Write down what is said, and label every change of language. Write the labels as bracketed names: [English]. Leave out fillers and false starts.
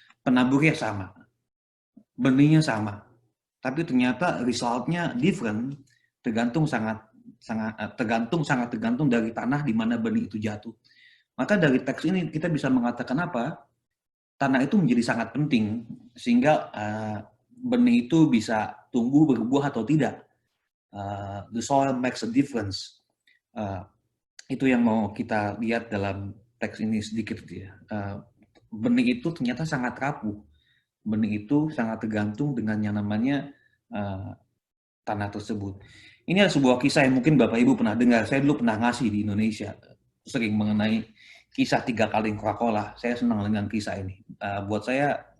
[Indonesian] Penaburnya sama, benihnya sama. Tapi ternyata resultnya [English] different, [Indonesian] sangat tergantung dari tanah di mana benih itu jatuh. Maka dari teks ini kita bisa mengatakan apa? Tanah itu menjadi sangat penting sehingga benih itu bisa tumbuh berbuah atau tidak. [English] The soil makes a difference. [Indonesian] Itu yang mau kita lihat dalam teks ini sedikit ya. Benih itu ternyata sangat rapuh. Benih itu sangat tergantung dengan yang namanya tanah tersebut. Ini adalah sebuah kisah yang mungkin Bapak Ibu pernah dengar. Saya dulu pernah ngasih di Indonesia, sering mengenai kisah 3 kaleng Coca-Cola. Saya senang dengan kisah ini. Buat saya